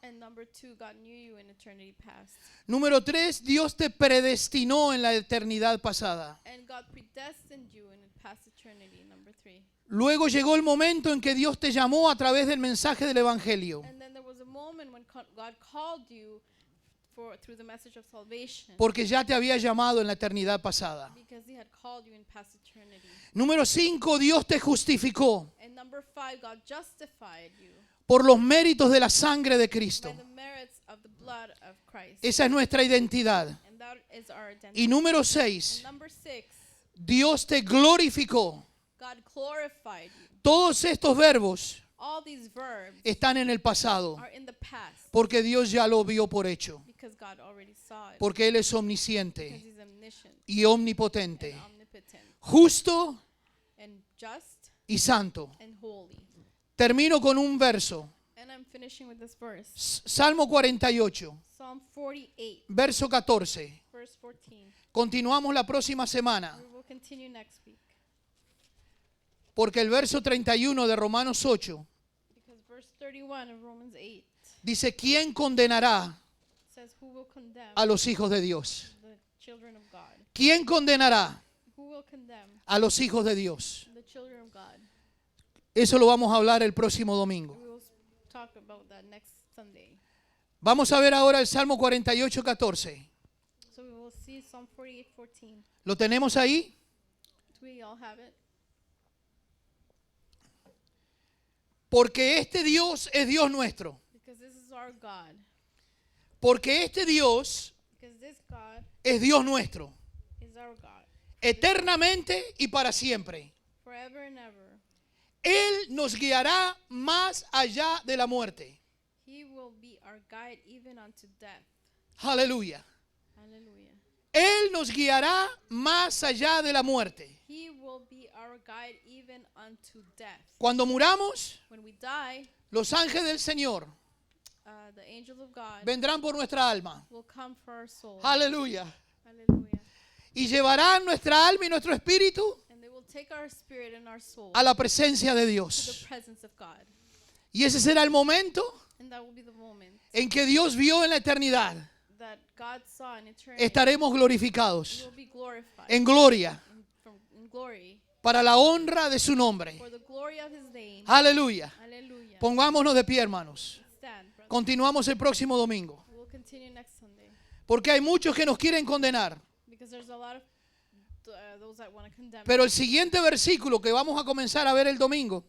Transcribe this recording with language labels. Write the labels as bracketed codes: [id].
[en] And number two, God knew you in eternity past. [es] Número 3, Dios te predestinó en la eternidad pasada. [en] And God predestined you in past eternity. Number three. [es] Luego llegó el momento en que Dios te llamó a través del mensaje del Evangelio. [en] And then there was a moment when God called you through the message of salvation. [es] Porque ya te había llamado en la eternidad pasada. [en] Because He had called you in past eternity. [es] Número 5, Dios te justificó [en] And number five, God justified you [es] por los méritos de la sangre de Cristo. [en] by the merits of the blood of Christ. [es] Esa es nuestra identidad. [en] And that is our identity. [es] Y número [en] And [es] 6, [en] number six, [es] Dios te glorificó. [en] God glorified you. [es] Todos estos verbos [en] All these verbs [es] están en el pasado, [en] are in the past [es] porque Dios ya lo vio por hecho, [en] because God already saw it. [es] porque Él es [en] Because [es] omnisciente [en] He's omniscient [es] y omnipotente, [en] and omnipotent [es] justo [en] and just [es] y santo. [en] and holy. [es] Termino con un verso, [en] And I'm finishing with this verse. [es] Salmo 48, [en] Psalm 48, [es] verso 14. [en] verse 14. [es] Continuamos la próxima semana, [en] We will continue next week [es] porque el verso 31 de Romanos 8 [en] because verse 31 of Romans 8 [es] dice, ¿quién condenará [en] says, "Who will condemn [es] a los hijos de Dios? [en] the children of God? [es] ¿Quién condenará [en] Who will condemn [es] a los hijos de Dios? [en] the children of God?" [es] Eso lo vamos a hablar el próximo domingo. [en] We will talk about that next Sunday. [es] Vamos a ver ahora el Salmo 48, 14. [en] So we will see Psalm 48, 14. [es] ¿Lo tenemos ahí? [en] Do we all have it? [es] Porque este Dios es Dios nuestro. [en] Because this is our God. [es] Porque este Dios [en] Because this God [es] es Dios nuestro. [en] is our God. [es] Eternamente y para siempre. [en] Forever and ever. [es] Él nos guiará más allá de la muerte. [en] He will be our guide even unto death. [es] Aleluya. [en] Hallelujah. [es] Él nos guiará más allá de la muerte. [en] He will be our guide even unto death. [es] Cuando muramos, [en] When we die, [es] los ángeles del Señor [en] the angels of God [es] vendrán por nuestra alma. [en] will come for our soul. [es] Aleluya. [en] Hallelujah. [es] Y llevarán nuestra alma y nuestro espíritu [en] And they will take our spirit and our soul [es] a la presencia de [en] to the [es] Dios. [en] presence of God. [es] Y ese será el momento [en] And that will be the moment [es] en que Dios vio en la eternidad. [en] that God saw in eternity. [es] Estaremos [en] We [es] glorificados [en] will be glorified [es] en gloria [en] in glory [es] para la honra de su nombre. [en] for the glory of His name. [es] Aleluya. [en] Hallelujah. [es] Pongámonos de pie, hermanos. [en] Stand, brother. [es] Continuamos el próximo domingo. [en] We'll continue next Sunday [es] Porque hay muchos que nos quieren condenar. [en] because there's a lot of those that want to condemn. [es] Pero el siguiente versículo que vamos a comenzar a ver el domingo